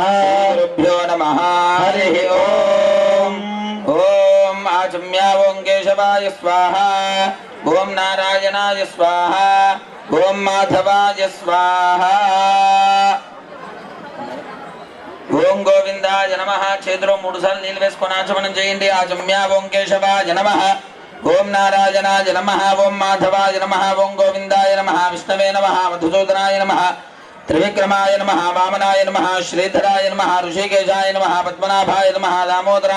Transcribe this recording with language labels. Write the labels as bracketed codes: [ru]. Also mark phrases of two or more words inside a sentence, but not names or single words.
[sa] गुरुभ्यो नमः हरिः ओम ओम आचम्या ओं केशवाय स्वाहा ओम नारायणाय स्वाहा ओम माधवाय स्वाहा ओम गोविंदाय नमः [te] చేతిలో 3 సార్లు నీళ్ళు వేసుకొని ఆచమనం చేయండి [sa] ఆచమ్యా ఓం కేశవాయ నమః ఓం నారాయణాయ నమః ఓం మాధవాయ నమః ఓం గోవిందాయ నమః విష్ణవే నమః మధుసూదనాయ నమః త్రివిక్రమాయ నమః వామనాయ నమః శ్రీధరాయ నమః ఋషికేశాయ నమః పద్మనాభాయ నమః దామోదరాయ